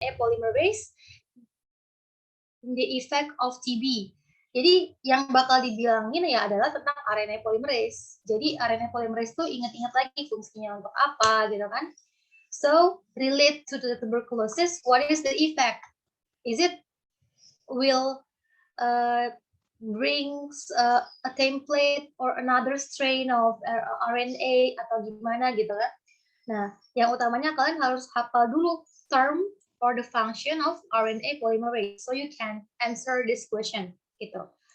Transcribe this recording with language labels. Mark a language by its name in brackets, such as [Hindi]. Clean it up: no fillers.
[English] polymerase, the effect of TB. [Indonesian] Jadi yang bakal dibilangin ya adalah tentang RNA polymerase. Jadi RNA polymerase itu ingat-ingat lagi fungsinya untuk apa gitu kan. [English] So relate to the tuberculosis, what is the effect? Is it will brings a template or another strain of RNA [Indonesian] atau gimana gitu kan. Nah, yang utamanya kalian harus hafal dulu [English] term or the function of RNA polymerase so you can answer this question gitu.